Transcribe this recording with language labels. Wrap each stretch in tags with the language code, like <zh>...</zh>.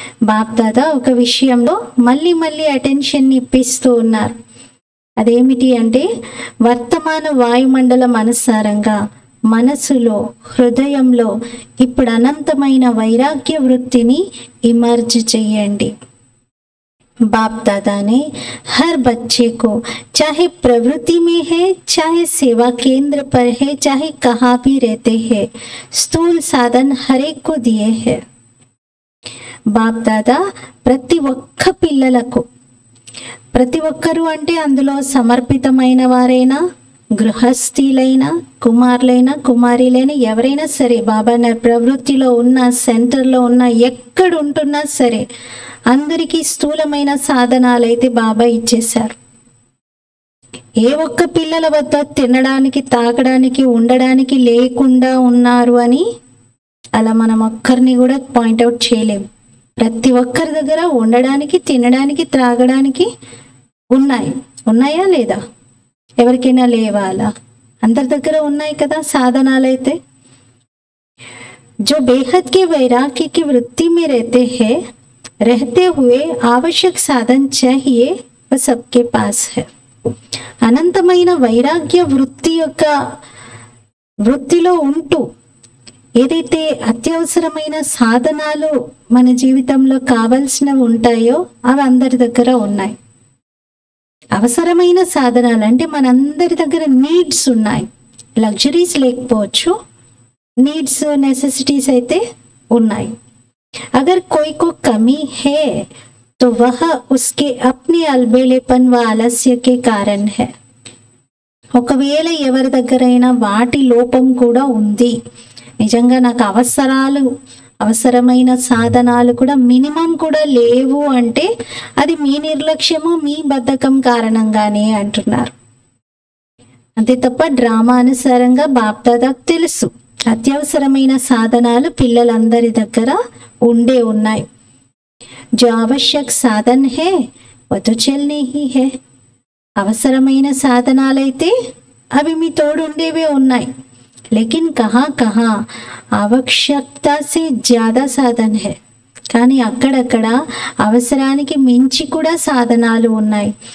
<te>బాప్ దాదా ఒక విషయంలో మళ్ళీ మళ్ళీ అటెన్షన్ ఇప్పిస్తూ ఉన్నారు. అదేమిటి అంటే వర్తమాన వాయుమండలం అనుసారంగా మనసులో, హృదయంలో ఇప్పుడు అనంతమైన వైరాగ్య వృత్తిని ఇమర్జ్ చేయండి.</te> <hi>बाप दादा ने हर बच्चे को चाहे प्रवृत्ति में है, चाहे सेवा केंद्र पर है, चाहे कहाँ भी रहते हैं, स्थूल साधन हर एक को दिए हैं.</hi> <te>బాప్ దాదా ప్రతి ఒక్క పిల్లలకు, ప్రతి ఒక్కరు అంటే అందులో సమర్పితమైన వారైనా, గృహస్థీలైనా, కుమారులైనా, కుమారీలైనా, ఎవరైనా సరే, బాబా ప్రవృత్తిలో ఉన్న, సెంటర్లో ఉన్న, ఎక్కడ ఉంటున్నా సరే అందరికీ స్థూలమైన సాధనాలైతే బాబా ఇచ్చేశారు. ఏ ఒక్క పిల్లల వద్ద తినడానికి, తాగడానికి, ఉండడానికి లేకుండా ఉన్నారు అని అలా మనం ఒక్కరిని కూడా పాయింట్అవుట్ చేయలేము. ప్రతి ఒక్కరి దగ్గర ఉండడానికి, తినడానికి, త్రాగడానికి ఉన్నాయా లేదా? ఎవరికైనా లేవా? అలా అందరి దగ్గర ఉన్నాయి కదా సాధనాలైతే.</te> <hi>जो बेहद के वैराग्य की वृत्ति में रहते हुए आवश्यक साधन चाहिए वह सबके पास है।</hi> <te>అనంతమైన వైరాగ్య వృత్తిలో ఉంటూ ఏదైతే అత్యవసరమైన సాధనాలు మన జీవితంలో కావలసినవి ఉంటాయో అవి అందరి దగ్గర ఉన్నాయి. అవసరమైన సాధనాలు అంటే మనందరి దగ్గర నీడ్స్ ఉన్నాయి. లగ్జరీస్ లేకపోవచ్చు, నీడ్స్ నెసెసిటీస్ అయితే ఉన్నాయి.</te> <hi>अगर कोई को कमी है तो वह उसके अपने अलबेलेपन व आलस्य के कारण है.</hi> <te>ఒకవేళ ఎవరి దగ్గరైనా వాటి లోపం కూడా ఉంది, నిజంగా నాకు అవసరమైన సాధనాలు కూడా మినిమం కూడా లేవు అంటే అది మీ నిర్లక్ష్యము, మీ బద్ధకం కారణంగానే అంటున్నారు. అంతే తప్ప డ్రామా అనుసారంగా బాప్దాదాకు తెలుసు అత్యవసరమైన సాధనాలు పిల్లలందరి దగ్గర ఉన్నాయి.</te> <hi>जो आवश्यक साधन है वो तो चलने ही है.</hi> <te>అవసరమైన సాధనాలైతే అవి మీ తోడు ఉండేవే ఉన్నాయి.</te> <hi>लेकिन कहाँ आवश्यकता से ज्यादा साधन है.</hi> <te>కానీ అక్కడక్కడ అవసరానికి మించి కూడా సాధనాలు ఉన్నాయి.</te>